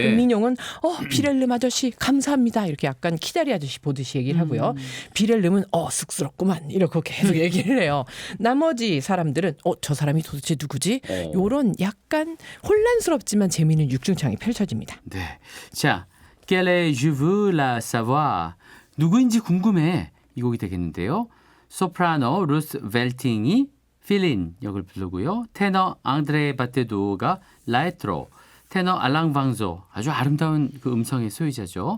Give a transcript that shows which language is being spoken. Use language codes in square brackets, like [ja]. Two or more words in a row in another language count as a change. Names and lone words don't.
[ko] 그럼 민용은 비렐름 아저씨 감사합니다 이렇게 약간 키다리 아저씨 보듯이 얘기를 하고요. 비렐름은 쑥스럽구만 이렇게 계속 얘기를 해요. 나머지 사람들은 저 사람이 도대체 누구지? 요런 약간 혼란스럽지만 재미있는 육중창이 펼쳐집니다. 네. 자, [fr] Quelle est je veux la savoir. [ko] 누구인지 궁금해. 이 곡이 되겠는데요. 소프라노 루스 벨팅이 필린 역을 부르고요. 테너 앙드레 바테도가 라에트로, 테너 알랑 방조 아주 아름다운 그 음성의 소유자죠.